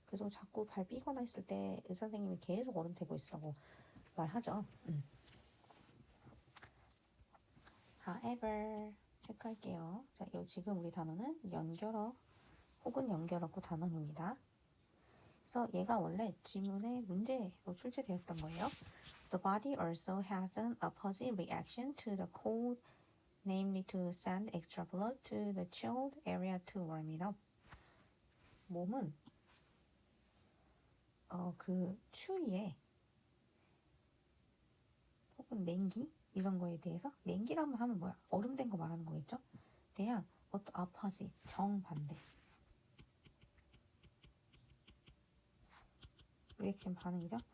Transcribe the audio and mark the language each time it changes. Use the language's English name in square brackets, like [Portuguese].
[Korean] 그래서 자꾸 발 삐거나 했을 때 의사 선생님이 계속 얼음 대고 있으라고 말하죠. However 체크할게요. 자, 지금 우리 단어는 연결어 혹은 연결어구 단어입니다. 그래서 얘가 원래 지문의 문제로 출제되었던 거예요. [English] So the body also has an opposite reaction to the cold, namely to send extra blood to the chilled area to warm it up. [Korean] 몸은 그 추위에 혹은 냉기 이런 거에 대해서 냉기라면 하면 뭐야? 얼음된 거 말하는 거겠죠? 대한 어떤 opposite 정반대 리액션 반응이죠.